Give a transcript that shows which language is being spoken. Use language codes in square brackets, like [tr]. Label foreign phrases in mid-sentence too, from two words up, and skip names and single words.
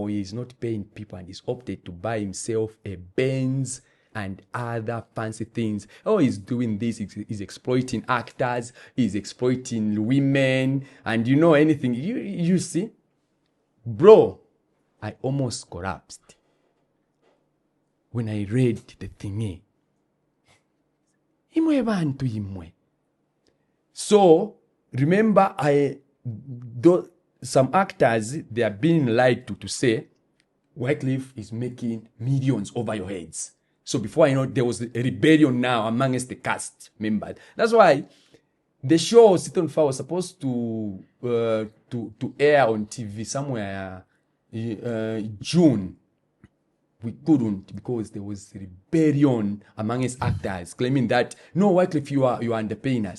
[en] He's not paying people, and he's opted to buy himself a Benz and other fancy things. Oh, he's doing this. He's exploiting actors. He's exploiting women. And you know anything. You see? Bro, I almost collapsed when I read the thingy. [bem] Imwe bantu imwe. [en] So, remember, some actors, they are being lied to say, Wyclif is making millions over your heads. So before I know, there was a rebellion now amongst the cast members. That's why the show Sit on Fire was supposed to air on TV somewhere June, we couldn't because there was rebellion among his actors claiming that no, Wyclif, you are underpaying us.